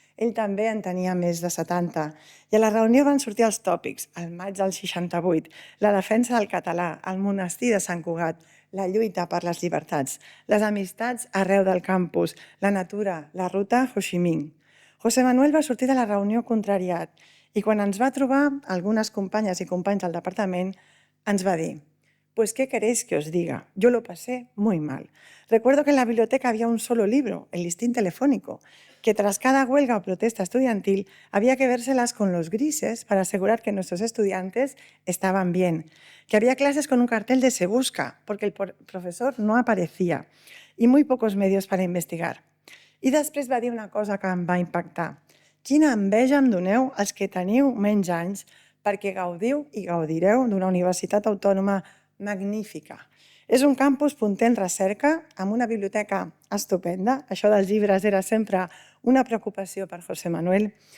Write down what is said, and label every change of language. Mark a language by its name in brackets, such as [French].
[Catalan] Ell també en tenia més de 70. I a la reunió van sortir els tòpics, el maig del 68, la defensa del català, el monestir de Sant Cugat, la lluita per les llibertats, les amistats arreu del campus, la natura, la ruta Ho Chi Minh. José Manuel va sortir de la reunió contrariat i quan ens va trobar, algunes companyes i companys del departament, ens va dir: [Spanish] «Pues, ¿qué queréis que os diga? Yo lo pasé muy mal. Recuerdo que en la biblioteca había un solo libro, el listín telefónico, que tras cada huelga o protesta estudiantil había que vérselas con los grises para asegurar que nuestros estudiantes estaban bien, que había clases con un cartel de se busca, porque el profesor no aparecía, y muy pocos medios para investigar». [Catalan] I després va dir una cosa que em va impactar. «Quina enveja em doneu els que teniu menys anys perquè gaudiu i gaudireu d'una universitat autònoma magnífica. És un campus punter en recerca, amb una biblioteca estupenda. Això dels llibres era sempre una preocupació per José Manuel.